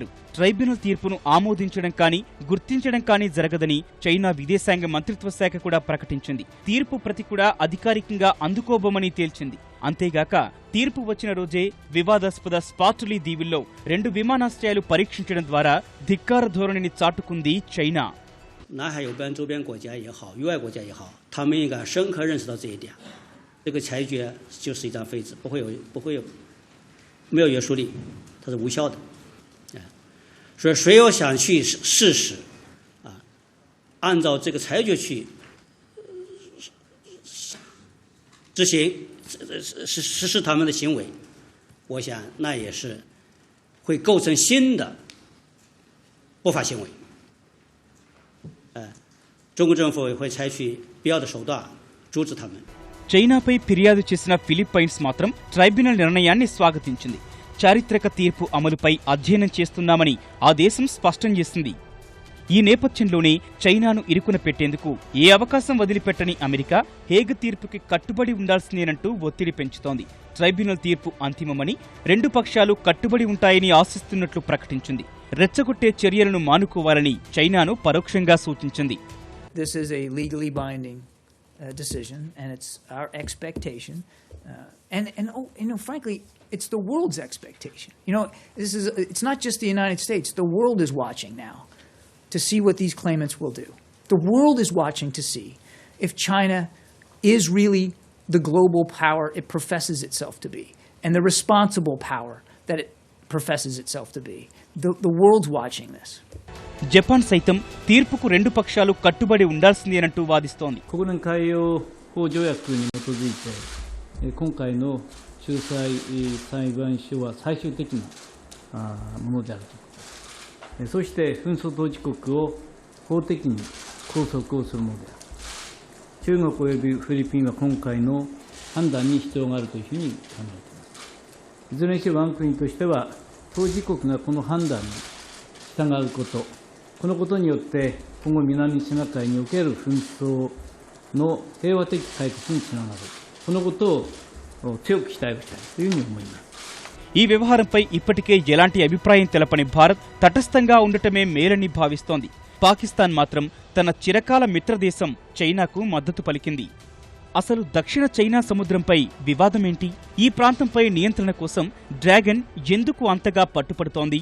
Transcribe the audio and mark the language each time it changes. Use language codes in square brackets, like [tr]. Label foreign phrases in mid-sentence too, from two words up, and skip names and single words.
[te] ట్రైబ్యునల్ తీర్పును ఆమోదించడం కానీ, గుర్తించడం కానీ జరగదని చైనా విదేశాంగ మంత్రిత్వ శాఖ కూడా ప్రకటించింది. తీర్పు ప్రతి కూడా అధికారికంగా అందుకోబోమని తేల్చింది. అంతేగాక తీర్పు వచ్చిన రోజే వివాదాస్పద స్పార్ట్లీ దీవుల్లో 2 విమానాశ్రయాలు పరీక్షించడం ద్వారా ధిక్కార ధోరణిని చాటుకుంది చైనా. [zh] 南海有关周边国家也好，域外国家也好，他们应该深刻认识到这一点。这个裁决就是一张废纸，没有约束力，它它是无效的。所以谁要想去试试按照这个裁决去执行实施他们的行为，我想那也是会构成新的不法行为。中国政府会采取必要的手段阻止他们。 [te] చైనాపై ఫిర్యాదు చేసిన ఫిలిప్పైన్స్ మాత్రం ట్రైబ్యునల్ నిర్ణయాన్ని స్వాగతించింది. చారిత్రక తీర్పు అమలుపై అధ్యయనం చేస్తున్నామని ఆ దేశం స్పష్టం చేసింది. ఈ నేపథ్యంలోనే చైనాను ఇరుకున పెట్టేందుకు ఏ అవకాశం వదిలిపెట్టని అమెరికా హేగ్ తీర్పుకి కట్టుబడి ఉండాల్సిందేనంటూ ఒత్తిడి పెంచుతోంది. ట్రైబ్యునల్ తీర్పు అంతిమమని, రెండు పక్షాలు కట్టుబడి ఉంటాయని ఆశిస్తున్నట్లు ప్రకటించింది. రెచ్చగొట్టే చర్యలను మానుకోవాలని చైనాను పరోక్షంగా సూచించింది. [en] This is a legally binding decision, and it's our expectation, and frankly, it's the world's expectation. It's not just the United States. The world is watching now to see what these claimants will do. The world is watching to see if China is really the global power it professes itself to be, and the responsible power that it professes itself to be. The world's watching this. [te] జపాన్ సైతం తీర్పుకు రెండు పక్షాలు కట్టుబడి ఉండాల్సిందేనంటూ వాదిస్తోంది. [ja] 国連海洋法条約に基づいて、今回の仲裁裁判所は最終的なものであるということです。そして紛争当事国を法的に拘束をするものである。中国およびフィリピンは今回の判断に必要があるというふうに考えています。いずれにして我が国としては、当事国がこの判断に従うこと、このことによって今後南シナ海における紛争の平和的解決につながる、このことを強く期待をしたいというふうに思います。 [te] ఈ వ్యవహారంపై ఇప్పటికే ఎలాంటి అభిప్రాయం తెలపని భారత్ తటస్థంగా ఉండటమే మేలని భావిస్తోంది. పాకిస్తాన్ మాత్రం తన చిరకాల మిత్రదేశం చైనాకు మద్దతు పలికింది. అసలు దక్షిణ చైనా సముద్రంపై వివాదమేంటి? ఈ ప్రాంతంపై నియంత్రణ కోసం డ్రాగన్ ఎందుకు అంతగా పట్టుపడుతోంది?